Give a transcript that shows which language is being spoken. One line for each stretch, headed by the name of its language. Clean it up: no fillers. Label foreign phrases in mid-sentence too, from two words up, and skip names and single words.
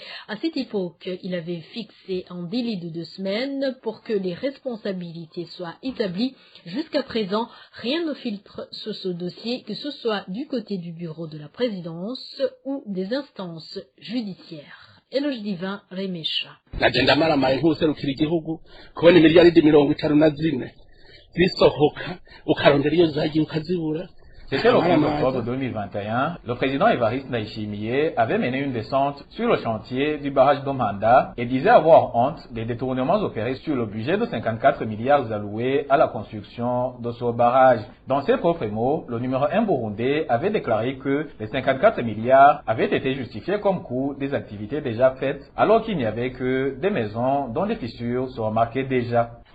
French: À cette époque, il avait fixé un délai de 2 semaines pour que les responsabilités soient établies. Jusqu'à présent, rien ne filtre sur ce dossier, que ce soit du côté du bureau de la présidence ou des instances judiciaires. Eloge Divin, Remesha.
Rundi: Nagenda maramaye nk'userukira igihugu kubona miliyaridi 54 zisohoka ukarondera iyo zagiye ukazibura.
French: C'était le 15 octobre 2021. Le président Évariste Ndayishimiye avait mené une descente sur le chantier du barrage d'Omanda et disait avoir honte des détournements opérés sur le budget de 54 milliards alloués à la construction de ce barrage. Dans ses propres mots, le numéro 1 burundais avait déclaré que les 54 milliards avaient été justifiés comme coût des activités déjà faites, alors qu'il n'y avait que des maisons dont des fissures se remarquaient déjà.